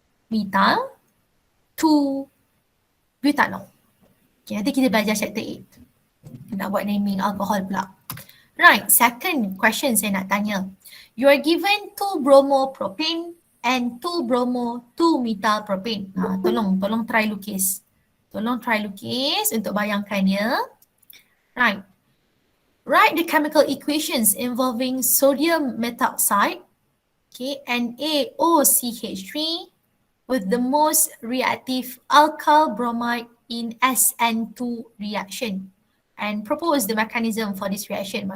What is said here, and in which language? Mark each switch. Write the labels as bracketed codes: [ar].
[en] methyl, 2 butanol. [ms] Okay, nanti kita belajar chapter 8. Nak buat naming alcohol pula. Right, second question saya nak tanya. [en] You are given 2 bromopropane and 2 bromo-2-methylpropane. [ms] Tolong try lukis. Tolong try lukis untuk bayangkan ya. [en] Right. Write the chemical equations involving sodium methoxide, okay, NaOCH3 with the most reactive alkyl bromide in Sn2 reaction and propose the mechanism for this reaction.